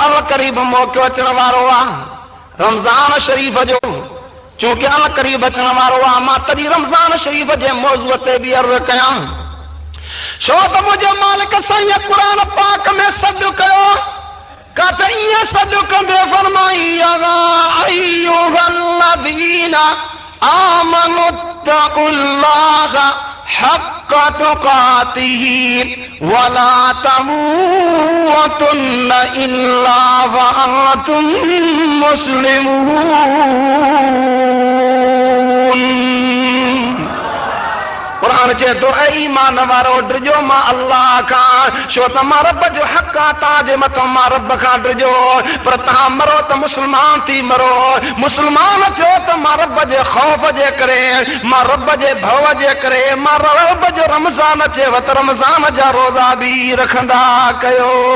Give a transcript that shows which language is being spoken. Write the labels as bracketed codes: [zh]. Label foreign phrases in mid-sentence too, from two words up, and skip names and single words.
[sd] अल करीब मौक़ो अचण वारो आहे रमज़ान शरीफ़ जो चूंकि अल करीब अचण वारो आहे मां तॾहिं रमज़ान शरीफ़ जे मौज़ूअ ते बि अर्ज़ कयां छो त मुंहिंजे मालिक साईं क़ुरान पाक में सॾु कयो काथे ईअं सॾु कंदे फरमाई [ar] أيها الذين آمنوا اتقوا الله حق تقاته ولا تموتن إلا وأنتم مسلمون [sd] कुरान चए थो ऐ ईमान वारो डिजो मां अल्लाह खां छो त मां रब जो हक़ आहे तव्हांजे मथां मां रब खां डिजो पर तव्हां मरो त मुस्लमान थी मरो मुस्लमान थियो त मां रब जे ख़ौफ़ जे करे मां रब जे भव जे करे मां रब जो रमज़ान अचेव त रमज़ान जा रोज़ा बि रखंदा कयो